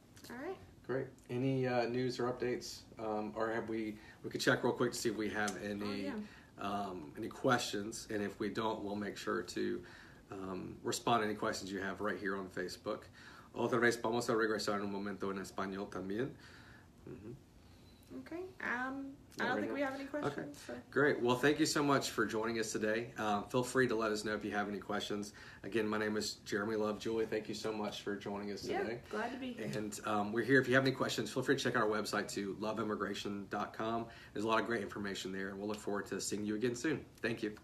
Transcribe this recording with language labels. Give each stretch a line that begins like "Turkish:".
English: All right. Great. Any news or updates, or have we could check real quick to see if we have any questions, and if we don't, we'll make sure to respond to any questions you have right here on Facebook.
Spanish: Otra vez vamos a regresar en un momento en español también.
English: Okay. I don't think we have any questions. Okay. So. Great. Well, thank you so much for joining us today. Feel free to let us know if you have any questions. Again, my name is Jeremy Love. Julie, thank you so much for joining us today. Yeah, glad to be here. And we're here. If you have any questions, feel free to check out our website to loveimmigration.com. There's a lot of great information there, and we'll look forward to seeing you again soon. Thank you.